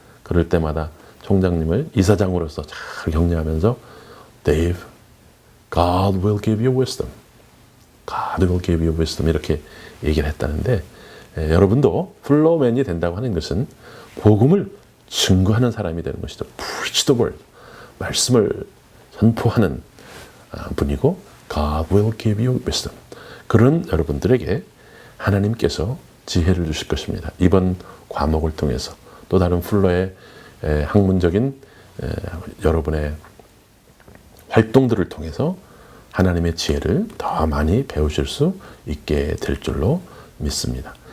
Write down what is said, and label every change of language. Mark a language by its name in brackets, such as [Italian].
[Korean] 그럴 때마다 총장님을 이사장으로서 잘 격려하면서 [English] Dave, God will give you wisdom. God will give you wisdom. [Korean] 이렇게 얘기를 했다는데 여러분도 플로우맨이 된다고 하는 것은 복음을 증거하는 사람이 되는 것이죠. [English] Preach the word. [Korean] 말씀을 선포하는 분이고 [English] God will give you wisdom. [Korean] 그런 여러분들에게 하나님께서 지혜를 주실 것입니다. 이번 과목을 통해서 또 다른 플러의 학문적인 여러분의 활동들을 통해서 하나님의 지혜를 더 많이 배우실 수 있게 될 줄로 믿습니다.